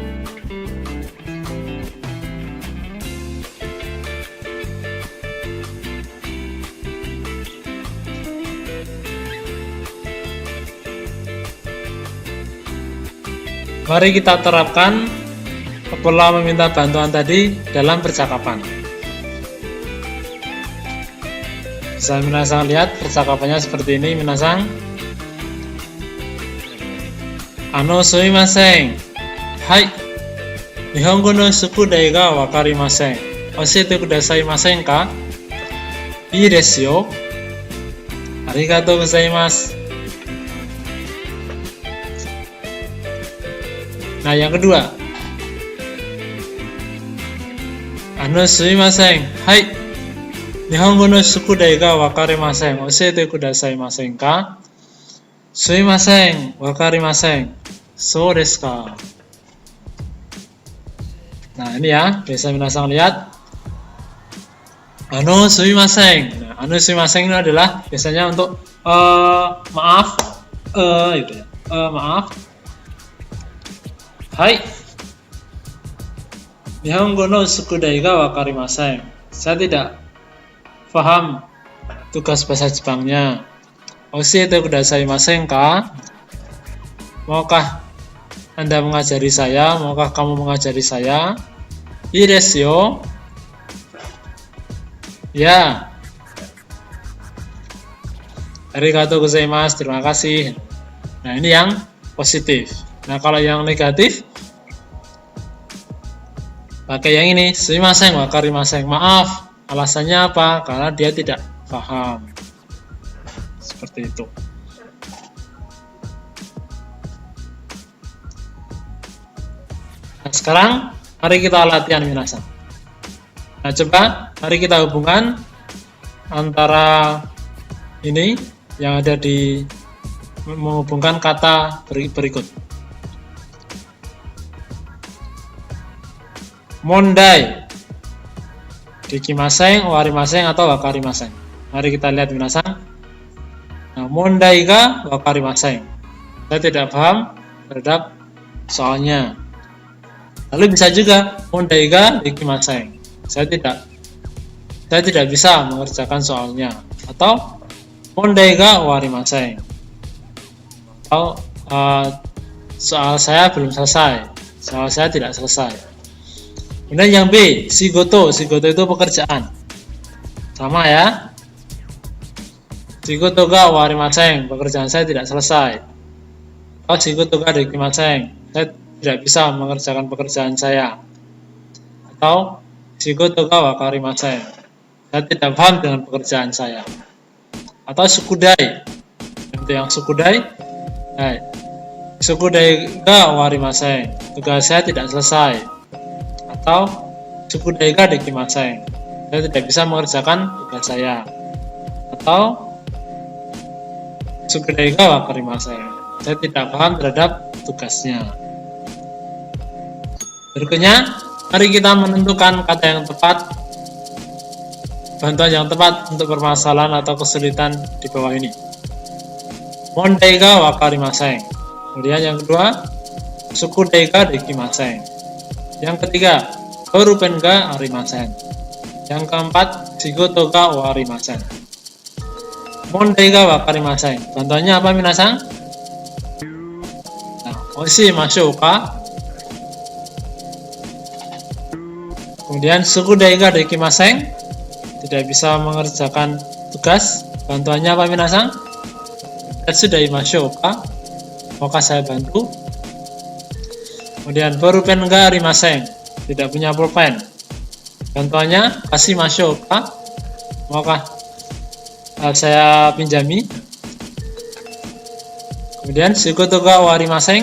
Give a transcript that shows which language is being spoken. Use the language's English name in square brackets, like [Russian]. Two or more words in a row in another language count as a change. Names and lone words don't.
[Indonesian] Mari kita terapkan pola meminta bantuan tadi dalam percakapan. Bisa minasan lihat percakapannya seperti ini minasan. [Japanese] すみません。はい. 日本語の宿題がわかりません. 教えてくださいませんか? いいですよ. ありがとうございます. [Indonesian] Nah, yang kedua. [Japanese] すみません。はい. 日本語の宿題がわかりません. 教えてくださいませんか? すみません、わかりません. そうですか? [Indonesian] Nah, ini ya, biasa minasan lihat. [Japanese] すみません. [Indonesian] Nah, sumimasen ini adalah biasanya untuk maaf, itu ya. Maaf. Hai. [Japanese] 日本語の宿題がわかりません. [Indonesian] Saya tidak paham tugas bahasa Jepangnya. [Japanese] 教えてくださいませんか? [Indonesian] Maukah Anda mengajari saya? Maukah kamu mengajari saya? [Japanese] いいですよ. Ya. ありがとうございます. [Indonesian] Terima kasih. Nah, ini yang positif. Nah, kalau yang negatif pakai yang ini, [Japanese] すみません わかりません. [Indonesian] Maaf. Alasannya apa? Karena dia tidak paham. Seperti itu. Nah, sekarang mari kita latihan minasan. Nah, coba mari kita hubungkan antara ini yang ada di menghubungkan kata berikut. [Japanese] 問題できません、終わりません, atau wakarimasen. [Indonesian] Mari kita lihat minasan. Nah, [Japanese] 問題がわかりません. [Indonesian] Saya tidak paham terhadap soalnya. Lalu bisa juga [Japanese] 問題ができません. [Indonesian] Saya tidak bisa mengerjakan soalnya. Atau [Japanese] 問題が終わりません. [Indonesian] Atau soal saya belum selesai. Soal saya tidak selesai. Kemudian yang B, shigoto. Shigoto itu pekerjaan. Sama ya. [Japanese] 仕事が終わりません. [Indonesian] Pekerjaan saya tidak selesai. [Japanese] Atau 仕事ができません. [Indonesian] Saya tidak bisa mengerjakan pekerjaan saya. [Japanese] Atau 仕事がわかりません. [Indonesian] Saya tidak paham dengan pekerjaan saya. Atau sukudai. Yang sukudai. [Japanese] 宿題が終わりません. [Indonesian] Tugas saya tidak selesai. Atau [Japanese] 宿題ができません. [Indonesian] Saya tidak bisa mengerjakan tugas saya. Atau [Japanese] 宿題がわかりません. [Indonesian] Saya tidak paham terhadap tugasnya. Berikutnya, mari kita menentukan kata yang tepat, bantuan yang tepat untuk permasalahan atau kesulitan di bawah ini. [Japanese] 問題がわかりません. [Indonesian] Kemudian yang kedua, [Japanese] 宿題ができません. [Indonesian] Yang ketiga, [Japanese] ボールペンがありません. [Indonesian] Yang keempat, [Japanese] 仕事が終わりません. 問題がわかりません. [Indonesian] Bantuannya apa minasan? [Japanese] Nah, おしましょうか? Kemudian 宿題ができません. [Indonesian] Tidak bisa mengerjakan tugas. Bantuannya apa minasan? [Japanese] 手伝いましょうか? [Indonesian] Maukah saya bantu? [Japanese] Kemudian ボールペンがありません. [Indonesian] Tidak punya pulpen. Bantuannya kasih [Japanese] ましょうか? [Indonesian] Maukah saya pinjami? [Japanese] Kemudian 仕事が終わりません.